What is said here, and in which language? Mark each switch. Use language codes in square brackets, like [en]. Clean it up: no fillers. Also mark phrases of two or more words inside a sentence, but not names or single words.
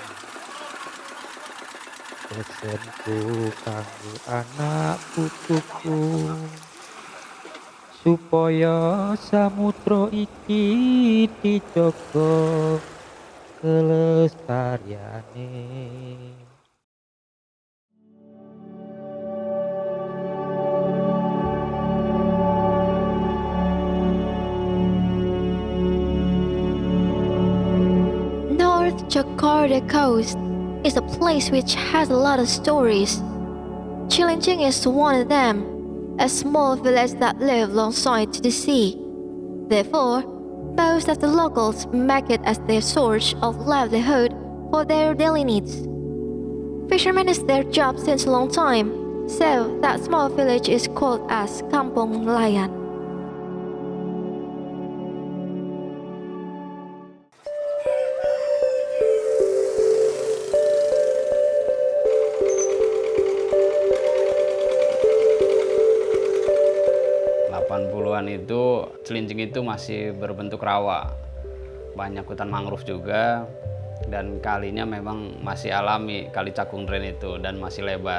[jv] Pesenku kanggo anak putuku supaya samudra iki dijaga kelestariane. [en] North Jakarta Coast is a place which has a lot of stories. Cilincing is one of them, a small village that lives alongside the sea. Therefore, most of the locals make it as their source of livelihood for their daily needs. Fishermen is their job since a long time, so that small village is called as Kampung Nelayan. [id] An itu Cilincing itu masih berbentuk rawa, banyak hutan mangrove juga, dan kalinya memang masih alami, kali Cakung Dren itu, dan masih lebar.